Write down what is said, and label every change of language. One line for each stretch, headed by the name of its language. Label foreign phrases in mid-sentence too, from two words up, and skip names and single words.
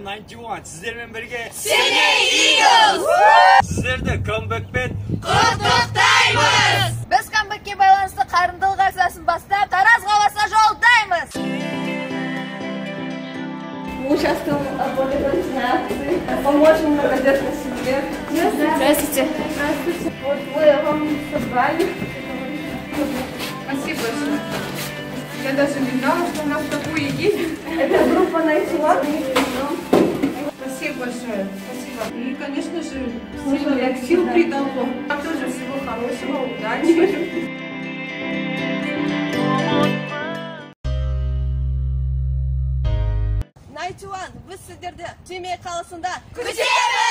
Kazakh: Найчуан сіздермен бірге Семей Eagles! Сіздерді камбэкпен құттықтаймыз! Біз камбэкке байланысты қарымдылық акциясын бастап, Тараз қаласына жолдаймыз!
Russian: Мы участвуем в благотворительной акции, поможем многодетной семье. Здравствуйте. Здравствуйте. Вот мы вам собрали. Спасибо большое. Я даже не знала, что у нас такое есть. Это группа Найчуан. Спасибо большое. Спасибо. И, конечно же, сил придало. Вам тоже всего хорошего, удачи.
Kazakh: Найчуан, біз сіздерді Семей қаласында Күтеміз!